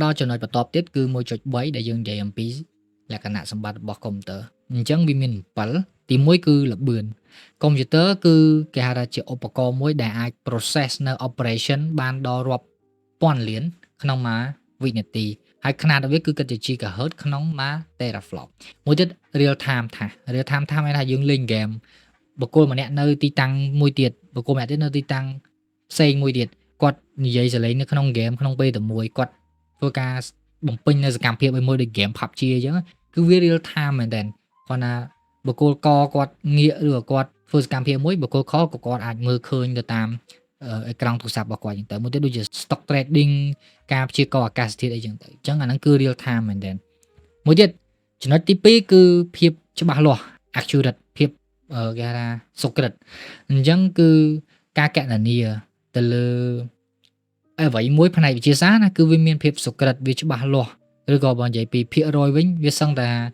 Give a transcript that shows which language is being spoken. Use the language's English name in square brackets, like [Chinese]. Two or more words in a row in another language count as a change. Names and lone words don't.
[Khmer] ដល់ចំណុចបន្ទាប់ទៀតគឺ 1.3 ដែលយើងនិយាយអំពីលក្ខណៈសម្បត្តិរបស់កុំព្យូទ័រអញ្ចឹងវាមាន7ទី1គឺល្បឿនកុំព្យូទ័រគឺគេហៅថាជាឧបករណ៍មួយដែលអាច process នៅ operation បានដល់រាប់ពាន់លានក្នុងមួយវិនាទីហើយ ຂະຫນາດរបស់វាគឺគិតជា gigahertz ក្នុងមួយ teraflop មួយទៀត [English] real time task real time task [Khmer] មានថាយើងលេងហ្គេមបុគ្គលម្នាក់នៅទីតាំងមួយទៀតបុគ្គលម្នាក់ទៀតនៅទីតាំងផ្សេងមួយទៀតគាត់និយាយសលេងនៅ ក្នុងហ្គេមក្នុងពេលតែមួយគាត់ធ្វើការបំពេញនៅសកម្មភាពឲ្យមួយដូចហ្គេម PUBG អញ្ចឹងគឺវា [English] real time [Khmer] មែនតើគាត់ថាបុគ្គលកគាត់ងាក ឬក៏គាត់ធ្វើសកម្មភាពមួយបុគ្គលខក៏គាត់អាចមើលឃើញទៅតាមអេក្រង់ទូរស័ព្ទរបស់គាត់អញ្ចឹងទៅមួយទៀតដូចជា [English] stock trading [Khmer] ការព្យាករណ៍អាកាសធាតុអីចឹងទៅអញ្ចឹងអាហ្នឹងគឺ [English] real time [Khmer] មែនតើមួយទៀតចំណុចទី2គឺភាពច្បាស់លាស់ accurate ភាពគេហៅថាសុក្រិតអញ្ចឹងគឺការកណនាទៅលើអ្វីមួយផ្នែកវិទ្យាសាស្ត្រណាគឺវាមានភាពសុក្រិតវាច្បាស់លាស់ឬក៏បើនិយាយពីភាគរយវិញវាសឹងតែ